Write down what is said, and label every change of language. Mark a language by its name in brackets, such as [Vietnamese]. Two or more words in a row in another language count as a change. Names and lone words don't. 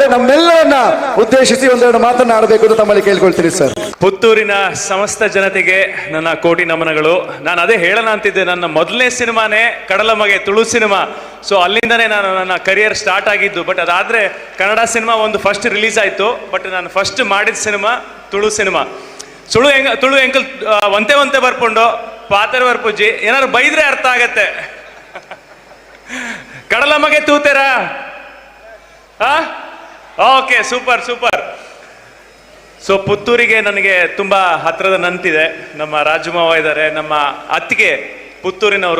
[Kannada] ನಮ್ಮೆಲ್ಲರನ್ನ ಉದ್ದೇಶಿಸಿ ಒಂದೆರಡು ಮಾತನ್ನ ಆಡಬೇಕು ಅಂತ ತಮ್ಮಲ್ಲಿ ಕೇಳ್ಕೊಳ್ತೀನಿ ಸರ್. ಪುತ್ತೂರಿನ ಸಮಸ್ತ ಜನತೆಗೆ ನನ್ನ ಕೋಟಿ ನಮನಗಳು. ನಾನು ಅದೇ ಹೇಳೋಣ ಅಂತಿದ್ದೆ, ನನ್ನ ಮೊದಲನೇ ಸಿನಿಮಾನೇ ಕಡಲ ಮಗೆ, ತುಳು ಸಿನಿಮಾ. ಸೊ ಅಲ್ಲಿಂದನೇ ನಾನು ನನ್ನ [English] career start [Kannada] ಆಗಿದ್ದು. ಬಟ್ ಅದಾದ್ರೆ ಕನ್ನಡ ಸಿನಿಮಾ ಒಂದು [English] first release [Kannada] ಆಯ್ತು. ಬಟ್ ನಾನು ಫಸ್ಟ್ ಮಾಡಿದ ಸಿನಿಮಾ ತುಳು ಸಿನಿಮಾ. [Tulu] ತುಳು ಎಂಕಲ್ ಒಂತೆ ಬರ್ಕೊಂಡು ಪಾತ್ರ ಬರ್ಪುಜ್ಜಿ [Kannada] ಏನಾದ್ರು ಬೈದ್ರೆ ಅರ್ಥ ಆಗತ್ತೆ. [Tulu] ಕಡಲ ಮಗೆ ತೂತೇರಾ? [English] okay, super. [Kannada] ಸೊ ಪುತ್ತೂರಿಗೆ ನನಗೆ ತುಂಬಾ ಹತ್ರದ ನಂತಿದೆ. ನಮ್ಮ ರಾಜಮಾವ ಇದ್ದಾರೆ, ನಮ್ಮ ಅತ್ತಿಗೆ ಪುತ್ತೂರಿನವರು.